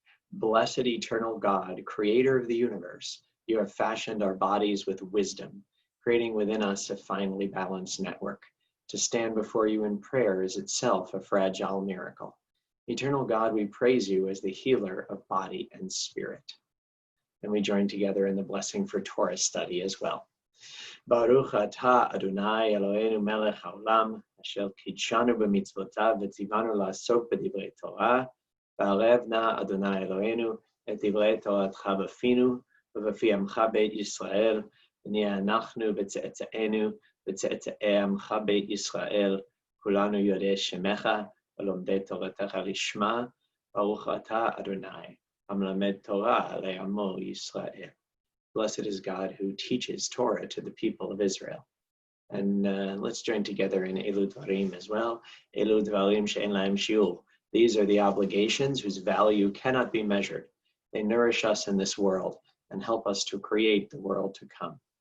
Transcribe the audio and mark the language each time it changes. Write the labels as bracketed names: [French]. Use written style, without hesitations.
[English] Blessed eternal God, creator of the universe, you have fashioned our bodies with wisdom, creating within us a finely balanced network. To stand before you in prayer is itself a fragile miracle. Eternal God, we praise you as the healer of body and spirit. And we join together in the blessing for Torah study as well. [Hebrew] Baruch atah Adonai Eloheinu melech haolam, asher kidshanu b'mitzvotav v'tzivanu la'asok b'divrei Torah, v'arev na Adonai Eloheinu et divrei Toratcha b'finu, ובפי עמך בית ישראל, ונהיה אנחנו בצאצאינו, בצאצאי עמך בית ישראל, כולנו יודעי שמך, ולומדי תורתך לשמה, ברוך אתה אדוני, המלמד תורה לעמו ישראל. [English] Blessed is God who teaches Torah to the people of Israel. And let's join together in Elu Dvarim as well. [Hebrew] Elu Dvarim she'en lahem shiur. [English] These are the obligations whose value cannot be measured. They nourish us in this world and help us to create the world to come.